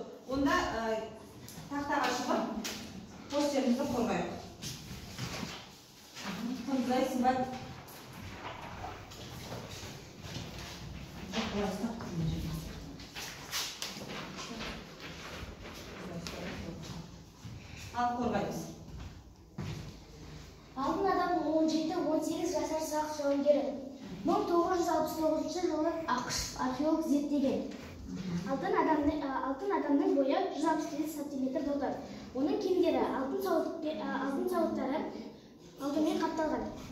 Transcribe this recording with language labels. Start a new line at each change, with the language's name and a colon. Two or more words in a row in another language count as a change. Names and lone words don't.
Uzbek: Onda taxtaga chiqib, posterimizni qo'rg'aylik. Qizlar Simbat. Al qo'rg'aymiz.
Kazakh: Алтын адам 17-18 жасар сақ жауынгері. 1969 жылы ақш археолог зерттеген. Алтын адамның бойы 168 см болды. Оның киімдері алтын сауыттары алтынмен қапталған.